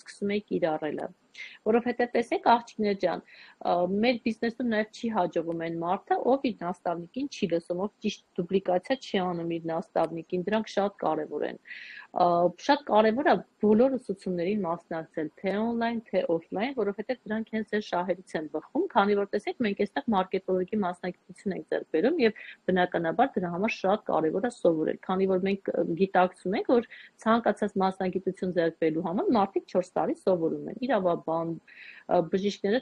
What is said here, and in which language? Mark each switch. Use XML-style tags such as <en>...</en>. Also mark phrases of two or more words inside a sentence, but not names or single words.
<hy>սկսում էի կիրառելը։ Որովհետև տեսեք աղջիկներ ջան, մեր բիզնեսում նաև չի հաջողում այն մարդը, ով իր նաստավնիկին չի լսում, ով ճիշտ դուպլիկացիա չի անում իր նաստավնիկին, դրանք շատ կարևոր են։ Շատ կարևոր է բոլոր ուսուցումներին մասնակցել, թե on-line, թե off-line, որովհետև դրանք հենց այս շահերից են բխում, քանի որ տեսեք մենք այստեղ մարքետոլոգի մասնակցություն ենք ձեռք բերում եւ բնականաբար դրա համար շատ կարևոր է սովորել, քանի որ մենք գիտակցում ենք, որ ցանկացած մասնագիտություն ձեռք բերելու համար մարդիկ 4 տարի սովորում են, իրավաբան, բժիշկները</hy>